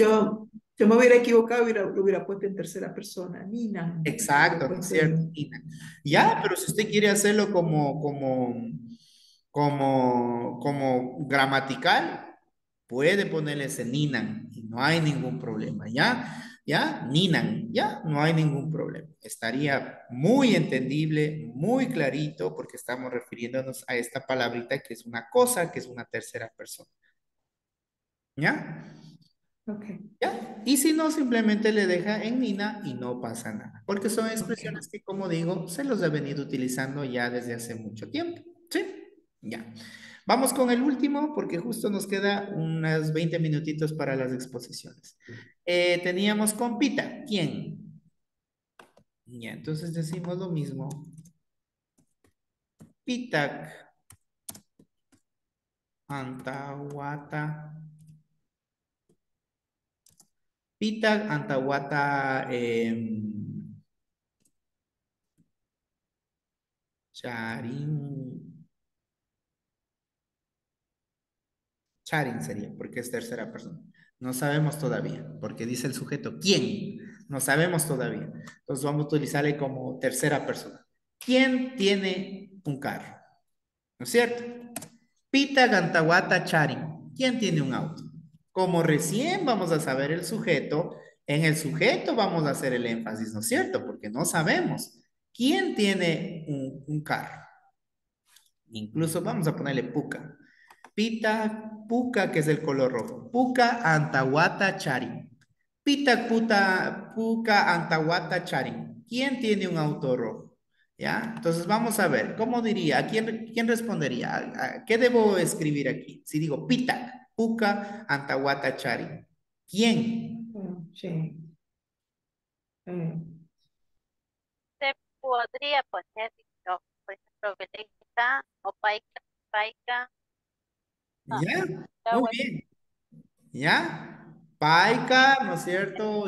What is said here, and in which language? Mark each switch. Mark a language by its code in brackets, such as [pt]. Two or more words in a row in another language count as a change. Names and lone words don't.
[es] yo me hubiera equivocado, lo hubiera puesto en tercera persona, Nina, lo hubiera Exacto, ¿no es puesto cierto? en... Ina. Ya, pero si usted quiere hacerlo como gramatical, puede ponerle ese ninan y no hay ningún problema, ¿ya? ¿Ya? Ninan, ¿ya? No hay ningún problema. Estaría muy entendible, muy clarito, porque estamos refiriéndonos a esta palabrita que es una cosa, que es una tercera persona, ¿ya? Ok, ¿Ya? Y si no, simplemente le deja en Nina y no pasa nada. Porque son ok, expresiones que, como digo, se los ha venido utilizando ya desde hace mucho tiempo. ¿Sí? Ya. Vamos con el último porque justo nos queda unos 20 minutitos para las exposiciones. Teníamos con Pita. ¿Quién? Ya, entonces decimos lo mismo. [qu] Pitak. Antawata. Pitak, Antawata, Charin. [es] Charin sería, porque es tercera persona. No sabemos todavía, porque dice el sujeto, ¿quién? No sabemos todavía. Entonces vamos a utilizarle como tercera persona. ¿Quién tiene un carro? ¿No es cierto? [qu] Pita Gantawata Charin. [es] ¿Quién tiene un auto? Como recién vamos a saber el sujeto, en el sujeto vamos a hacer el énfasis, ¿no es cierto? Porque no sabemos. ¿Quién tiene un carro? Incluso vamos a ponerle puca. [qu] Pita puca, [es] que es el color rojo. [qu] Puca antawata charin. Pita puca antawata charin. [es] ¿Quién tiene un auto rojo? ¿Ya? Entonces vamos a ver, ¿cómo diría? ¿Quién respondería? ¿Qué debo escribir aquí? [qu] Si digo pita puca antawata charin. [es] ¿Quién? Sí. Se podría poner, ¿no? Por ejemplo, Beleca o Paika, Paika, ah, ¿Ya? Muy Agua, bien. ¿Ya? Paica, ¿no es cierto?